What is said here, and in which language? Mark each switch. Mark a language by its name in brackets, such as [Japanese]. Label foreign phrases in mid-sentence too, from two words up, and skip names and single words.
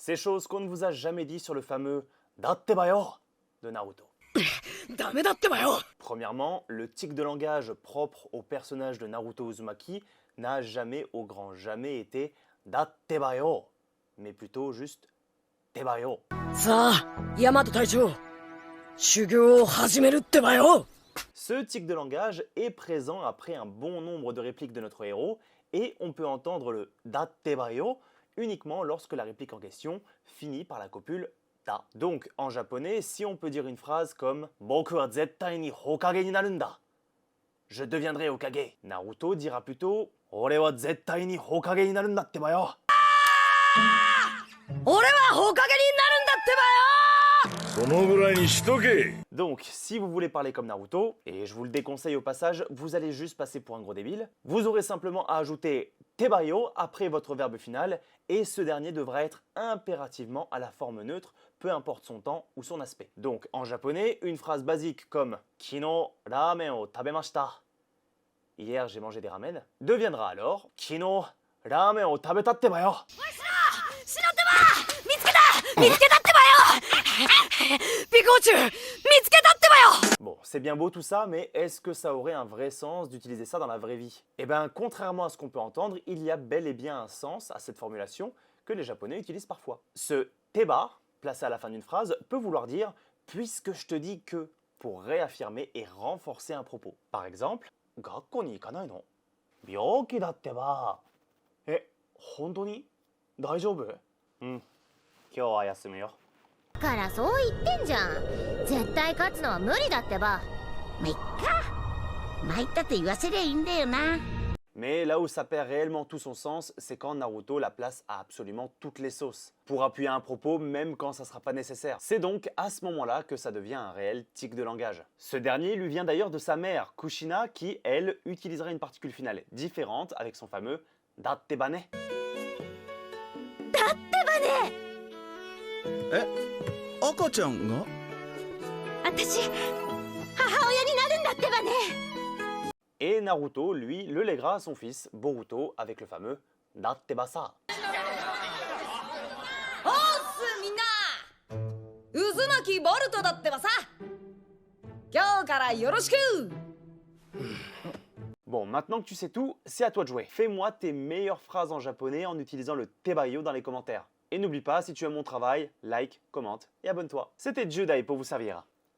[French] Ces choses qu'on ne vous a jamais dit sur le fameux Dattebayo de Naruto. Premièrement, le tic de langage propre au personnage de Naruto Uzumaki n'a jamais au grand jamais été Dattebayo, mais plutôt juste Tebayo. [Japanese] さあ、ヤマト隊長、修行を始めるってばよ。 [French] Ce tic de langage est présent après un bon nombre de répliques de notre héros et on peut entendre le Dattebayo uniquement lorsque la réplique en question finit par la copule da. Donc en japonais, si on peut dire une phrase comme [Japanese] 僕は絶対に火影になるんだ, [French] je deviendrai Hokage, Naruto dira plutôt [Japanese] 俺は絶対に火影になるんだってばよ. 俺はほかげになるんだってばよ。そのぐらいにしとけ。 [French] Donc, si vous voulez parler comme Naruto, et je vous le déconseille au passage, vous allez juste passer pour un gros débile, vous aurez simplement à ajouter tebayo après votre verbe final, et ce dernier devra être impérativement à la forme neutre, peu importe son temps ou son aspect. Donc, en japonais, une phrase basique comme [Japanese] 昨日ラーメンを食べました, [French] hier j'ai mangé des ramen, deviendra alors [Japanese] 昨日ラーメンを食べたってばよ. シロテバ見つけた見つけたってばよ。ピコチュウ見つけたってばよ。 [French] Bon, c'est bien beau tout ça, mais est-ce que ça aurait un vrai sens d'utiliser ça dans la vraie vie? Eh bien, contrairement à ce qu'on peut entendre, il y a bel et bien un sens à cette formulation que les Japonais utilisent parfois. Ce teba, placé à la fin d'une phrase, peut vouloir dire « puisque je te dis que » pour réaffirmer et renforcer un propos. Par exemple, « [Japanese] 学校に行かないの? 病気だってば. 本当に？大丈夫? 今日は休むよ。からそう言ってんじゃん。絶対勝つのは無理だってば。ま、いっか。参ったって言わせりゃいいんだよな。 [French] Mais là où ça perd réellement tout son sens, c'est quand Naruto la place à absolument toutes les sauces, pour appuyer un propos même quand ça sera pas nécessaire. C'est donc à ce moment-là que ça devient un réel tic de langage. Ce dernier lui vient d'ailleurs de sa mère, Kushina, qui, elle, utilisera une particule finale différente avec son fameux dattebane. [Japanese] 赤ちゃんが？私、母親になるんだってばね。 [French] Et Naruto, lui, le lèguera à son fils, Boruto, avec le fameux dattebasa. [Japanese] おーすみんな。渦巻きボルトだってばさ。今日からよろしく。 [French] Bon, maintenant que tu sais tout, c'est à toi de jouer. Fais-moi tes meilleures phrases en japonais en utilisant le tebayo dans les commentaires. Et n'oublie pas, si tu aimes mon travail, like, commente et abonne-toi. C'était Judai pour vous servir.